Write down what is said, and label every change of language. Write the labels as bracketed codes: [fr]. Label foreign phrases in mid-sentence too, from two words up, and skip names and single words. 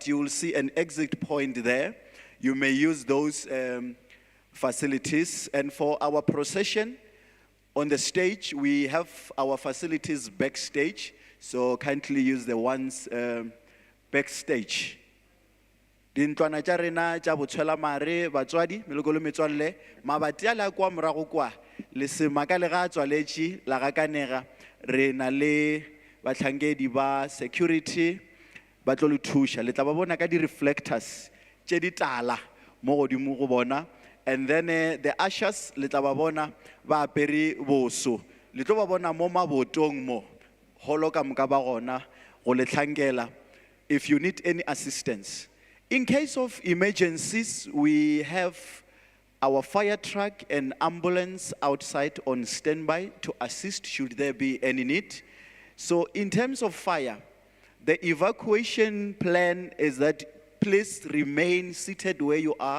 [en] You will see an exit point there. You may use those facilities. And for our procession, on the stage, we have our facilities backstage. So kindly use the ones backstage. [nso] Dintlwana tša rena tša botshwela mare batswadi melokolo metswalle mabati a la kwa morago kwa le semaka le ga tswaletše la ga kanega re na le batlhankedi ba security ba tlo le thuša le tla ba bona ka di-reflectors tše di tala mo godimo go bona, [en] and then the ushers [nso] le tla ba bona ba apere boso le tlo ba bona mo mabotong mo holo ka moka ba gona go le tlhankela [en] if you need any assistance. In case of emergencies, we have our fire truck and ambulance outside on standby to assist should there be any need. So in terms of fire, the evacuation plan is that please remain seated where you are.